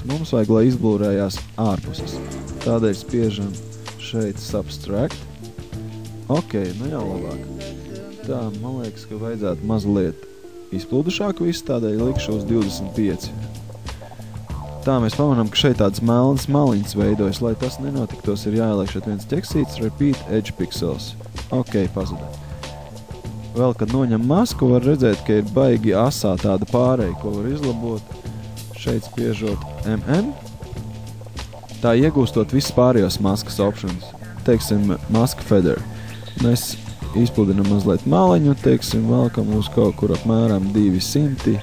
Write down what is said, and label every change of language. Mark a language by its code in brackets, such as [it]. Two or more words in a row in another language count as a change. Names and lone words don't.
[lv] Mums vajag, lai izblūrējās ārpuses. Tādēļ spiežam šeit subtract. Jau labāk. Tā, man liekas, ka vajadzētu mazliet izplūdušāk viss, tādēļ likšu uz 25. Tā mēs pamanām, ka šeit tāds melns maliņas veidojas, lai tas nenotiktos, ir jāieliek šeit viens ķeksīts, [en] repeat edge pixels. [lv] Ok, pazuda. Vēl, kad noņem masku, var redzēt, ka ir baigi asā tāda pārēja, ko var izlabot. Šeit spiežot MM. Tā iegūstot visus pārējos maskas options. Teiksim, maska feather. Mēs izpludinam mazliet maliņu, teiksim, velkam uz kaut kur apmēram 200.